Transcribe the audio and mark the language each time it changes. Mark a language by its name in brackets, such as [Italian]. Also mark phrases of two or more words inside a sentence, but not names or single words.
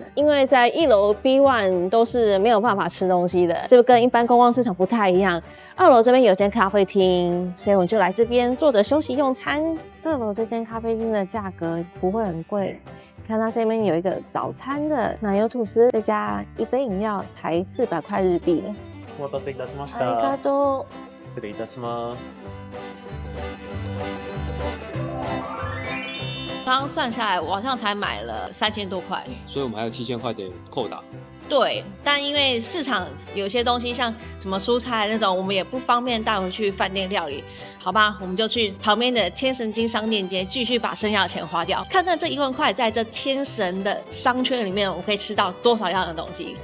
[Chinese] 因为在1楼 B1 都是没有办法吃东西的，就跟一般观光市场不太一样。2楼这边有间咖啡厅，所以我们就来这边坐着休息用餐。2楼这间咖啡厅的价格不会很贵。看它这边有一个早餐的奶油吐司，再加1杯饮料，才400块日币。 [Japanese] お待たせいたしましありがた。とう。失礼いたします。 [Chinese] 刚刚算下来，我好像才买了3000多块。所以我们还有7000块的扣打。对，但因为市场有些东西像什么蔬菜那种，我们也不方便带回去饭店料理，好吧，我们就去旁边的天神金商店街继续把剩下的钱花掉，看看这1万块在这天神的商圈里面，我可以吃到多少样的东西。